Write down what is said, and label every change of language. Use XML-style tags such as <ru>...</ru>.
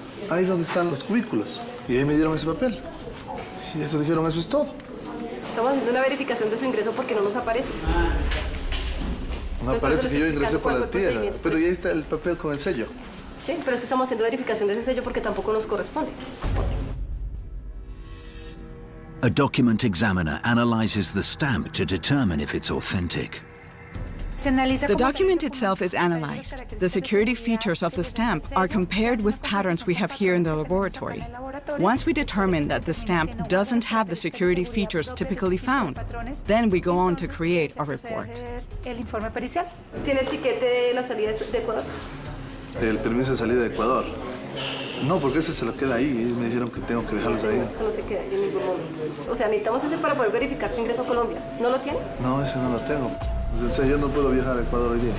<es>Ahí donde están los cubículos. Y ahí me dieron ese papel. Y eso dijeron, eso es todo. Estamos haciendo una verificación de su ingreso porque no nos aparece. No aparece que yo ingresé por la tierra, pero ahí está el papel con el sello. Sí, pero es que estamos haciendo verificación de ese sello porque tampoco nos corresponde.</es> <en>A document examiner analyzes the stamp to determine if it's authentic. The document itself is analyzed. The security features of the stamp are compared with patterns we have here in the laboratory. Once we determine that the stamp doesn't have the security features typically found, then we go on to create a report.</en> <es>¿Tiene el tiquete de la salida de Ecuador? El permiso de salida de Ecuador. No, porque ese se lo queda ahí. Ellos me dijeron que tengo que dejarlos ahí. Eso no se queda en ningún momento. O sea, necesitamos ese para poder verificar su ingreso a Colombia. ¿No lo tiene? No, ese no lo tengo. O sea, yo no puedo viajar a Ecuador hoy día.</es>